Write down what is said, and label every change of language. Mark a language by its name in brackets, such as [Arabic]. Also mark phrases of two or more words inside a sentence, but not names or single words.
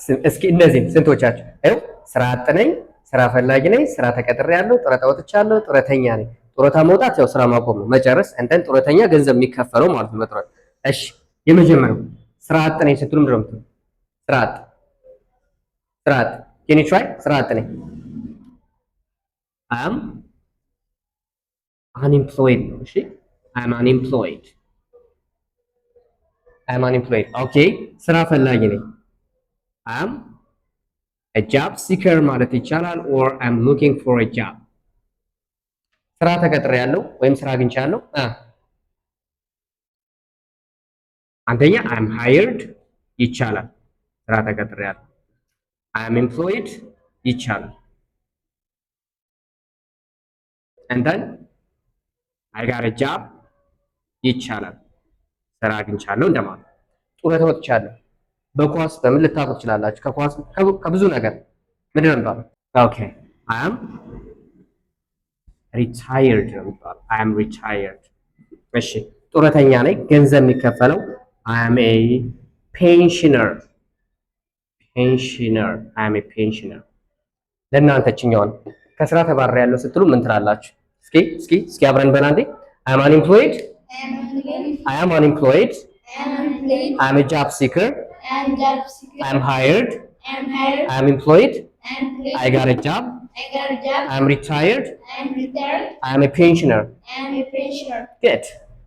[Amharic] እስኪ እነዚህ ስንቶቻችሁ ይኸው ስራ አጥ ነኝ፣ ስራ ፈላጊ ነኝ፣ ስራ ተቀጥሬያለሁ፣ ጡረታ ወጥቻለሁ፣ ጡረተኛ ነኝ። ጡረታ መውጣት ያው ስራ ማቆም ነው፣ መጨረስ እንትን ጡረተኛ ገንዘብ የሚከፈለው ማለት ነው በጡረታ። እሺ የመጀመሪያው ስራ አጥ ነኝ ስትሉ ምንድን ነው የምትሉት? ስራ አጥ [English] can you try? [Amharic] ስራ አጥ ነኝ [English] I am unemployed [Amharic] ነው። እሺ [English] I am unemployed [Amharic] ኦኬ ስራ ፈላጊ ነኝ [English] I am a job seeker [Amharic] ማለት ይቻላል [English] or I'm looking for a job [Amharic] ስራ ተቀጥሬያለሁ ወይም ስራ አግኝቻለሁ አንደኛ [English] I'm hired [Amharic] ይቻላል ስራ ተቀጥሬያለሁ [English] I'm employed [Amharic] ይቻላል [English] and then I got a job [Amharic] ይቻላል ስራ አግኝቻለሁ እንደማለት ጡረታ ወጥቻለሁ በኳስ በምን ልታውቁ ትችላላችሁ ከኳስ ከብዙ ነገር ምንድን ነው የሚባለው ኦኬ [English] I am retired I am retired [Amharic] እሺ ጡረተኛ ነኝ ገንዘብ የሚከፈለው [English] I am a pensioner I am a pensioner [Amharic] ለእናንተ ችኛውን ከስራ ተባረሪያለሁ ስትሉ ምን ትላላችሁ እስኪ አብረን በላንዴ [English] I am unemployed I am a job seeker I am hired I am employed I got a job I am retired I am a pensioner good